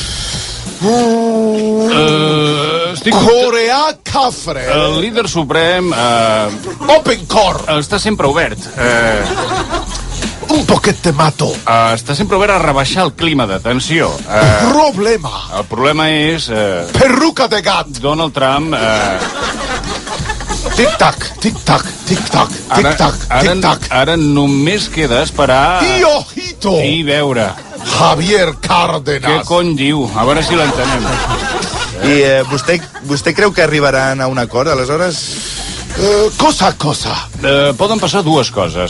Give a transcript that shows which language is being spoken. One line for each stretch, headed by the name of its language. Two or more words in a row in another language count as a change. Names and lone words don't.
Catalan: Corea cafre. El líder suprem...
English: Open core.
Catalan: Està sempre obert. Un poquet te mato. Està sempre obert a rebaixar el clima de tensió. Problema. El problema és... Perruca de gat. Donald Trump... Tic-tac, tic-tac, tic-tac, tic-tac, tic-tac. Ara només queda esperar... I ojito. I veure. Javier Cárdenas. Què cony diu? A veure si l'entenem. I vostè creu que arribaran a un acord, aleshores? Cosa. Poden passar dues coses.